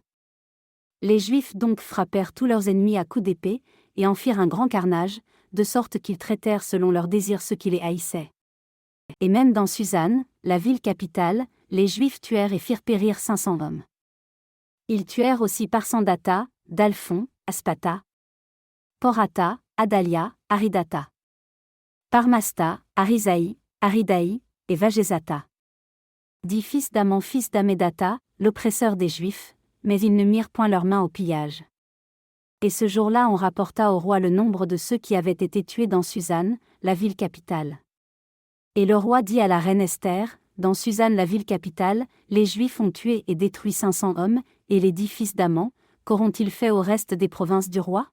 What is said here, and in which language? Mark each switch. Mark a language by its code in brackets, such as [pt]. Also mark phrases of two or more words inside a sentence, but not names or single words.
[fr] Les Juifs donc frappèrent tous leurs ennemis à coups d'épée, et en firent un grand carnage, de sorte qu'ils traitèrent selon leurs désirs ceux qui les haïssaient. Et même dans Suzanne, la ville capitale, les Juifs tuèrent et firent périr 500 hommes. Ils tuèrent aussi Parsandata, Dalphon, Aspata, Porata, Adalia, Aridata, Parmasta, Arisaï, Aridaï, et Vagézata. 10 fils d'Amon fils d'Amédata, l'oppresseur des Juifs, mais ils ne mirent point leurs mains au pillage. Et ce jour-là on rapporta au roi le nombre de ceux qui avaient été tués dans Suzanne, la ville capitale. Et le roi dit à la reine Esther, dans Suzanne la ville capitale, les Juifs ont tué et détruit 500 hommes, et les 10 fils d'Amon, qu'auront-ils fait au reste des provinces du roi?